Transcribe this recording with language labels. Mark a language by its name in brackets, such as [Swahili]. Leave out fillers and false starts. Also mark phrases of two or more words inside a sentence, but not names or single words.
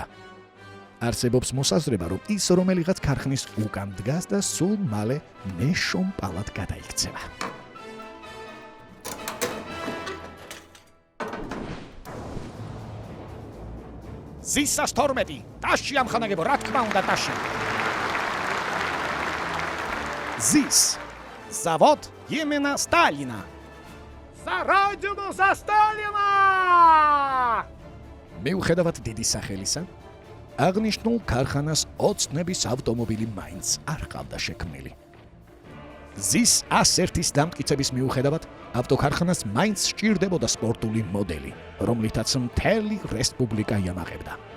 [Georgian] არსებობს მოსაზრება, რომ ის რომელიღაც ქარხნის უკან დგას და სულ მალე მეშომპალად გადაიქცევა. ZIS 112, ტაში ამხანაგებო, რა თქმა უნდა ტაში. [Russian] ZIS, завод именно Сталина. За родину за Сталина! [Georgian] მიუხედავად დიდი სახელისა, აღნიშნულ ქარხანას ოცნების ავტომობილი მაინც არ ყავდა შექმნილი. ZIS 101-ის დამტკიცების მიუხედავად, ავტოქარხანას მაინც სჭირდებოდა სპორტული მოდელი, რომლითაც მთელი რესპუბლიკა იამაღებდა.